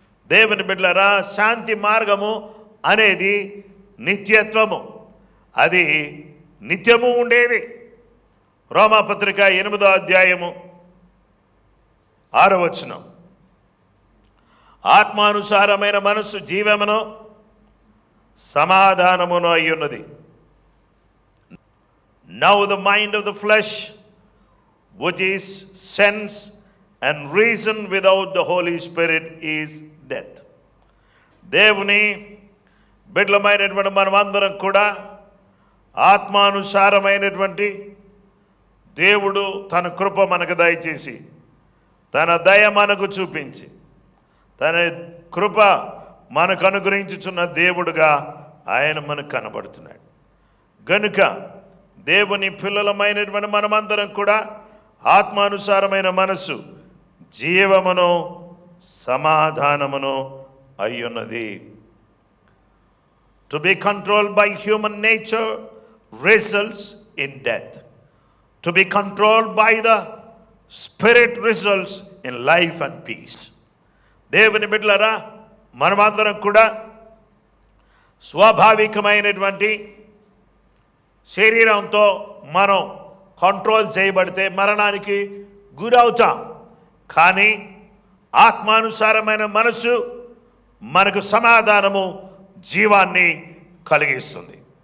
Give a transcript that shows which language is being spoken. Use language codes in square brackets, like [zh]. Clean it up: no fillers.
[te] దేవుని బిడ్డలారా, శాంతి మార్గము అనేది నిత్యత్వము, అది నిత్యము ఉండేది. రోమాపత్రిక 8వ అధ్యాయము 6వ వచనం, ఆత్మానుసారమైన మనస్సు జీవమును సమాధానమును అయ్యున్నది. [en] Now the mind of the flesh, which is sense and reason without the Holy Spirit, is death. [te] దేవుని బిడ్డలమైనటువంటి మనమందరం కూడా ఆత్మానుసారమైనటువంటి దేవుడు తన కృప మనకు దయచేసి, తన దయ మనకు చూపించి, తన కృప మనకు అనుగ్రహించుచున్న దేవుడుగా ఆయన మనకు కనబడుతున్నాడు. గనుక దేవుని పిల్లలమైనటువంటి మనమందరం కూడా ఆత్మానుసారమైన మనస్సు జీవమును సమాధానమును అయ్యున్నది. [en] To be controlled by human nature results in death. To be controlled by the Spirit results in life and peace. [te] దేవుని బిడ్డలారా, మనమందరం కూడా స్వాభావికమైనటువంటి శరీరంతో మనం కంట్రోల్ చేయబడితే మరణానికి గురవుతాం. కానీ ఆత్మానుసారమైన మనసు మనకు సమాధానము, జీవాన్ని కలిగిస్తుంది.